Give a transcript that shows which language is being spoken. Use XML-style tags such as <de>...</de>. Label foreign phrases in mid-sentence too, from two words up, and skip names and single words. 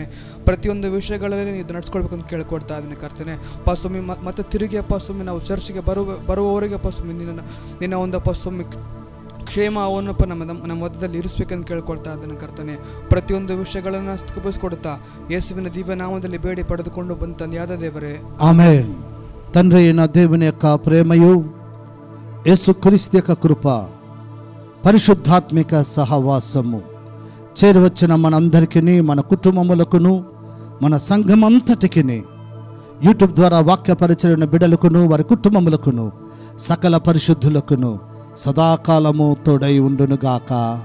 <kn>ಪ್ರತಿಯೊಂದು ವಿಷಯಗಳಲ್ಲಿ ನೀನು ನಡೆಸ್ಕೊಳ್ಬೇಕಂತ ಕೇಳ್ಕೊಡ್ತಾ ಇದ್ದೀನಿ ಕರ್ತನೆ. ಅಪ್ಪ ಸ್ವಾಮಿ ಮತ್ತೆ ತಿರುಗಿ ಅಪ್ಪ ಸ್ವಾಮಿ ನಾವು ಚರ್ಚ್ಗೆ ಬರುವವರೆಗೆ ಅಪ್ಪ ಸ್ವಾಮಿ ನಿನ್ನ ಒಂದಪ್ಪ ಸ್ವಾಮಿ ಕ್ಷೇಮವನ್ನಪ್ಪ ನಮ್ಮ ಮಧ್ಯದಲ್ಲಿ ಇರಿಸ್ಬೇಕಂತ ಕೇಳ್ಕೊಳ್ತಾ ಇದ್ದಾನೆ ಕರ್ತನೆ. ಪ್ರತಿಯೊಂದು ವಿಷಯಗಳನ್ನು ಸ್ಥಾಪಿಸ್ಕೊಡ್ತಾ ಯೇಸುವಿನ ದಿವ್ಯ ನಾಮದಲ್ಲಿ ಬೇಡಿ ಪಡೆದುಕೊಂಡು ಬಂದ ತಂದೆಯಾದ ದೇವರೇ,</kn> <te>ఆమేన్. తండ్రి అయిన దేవుని యొక్క ప్రేమయు యేసుక్రీస్తు యొక్క కృప పరిశుద్ధాత్మిక సహవాసము చేరువచ్చిన మనందరికీ, మన కుటుంబములకును, మన సంఘమంతటికి, యూట్యూబ్ ద్వారా వాక్య పరిచరణ బిడ్డలకును, వారి కుటుంబములకును, సకల పరిశుద్ధులకును సదాకాలము తోడై ఉండునుగాక.</te>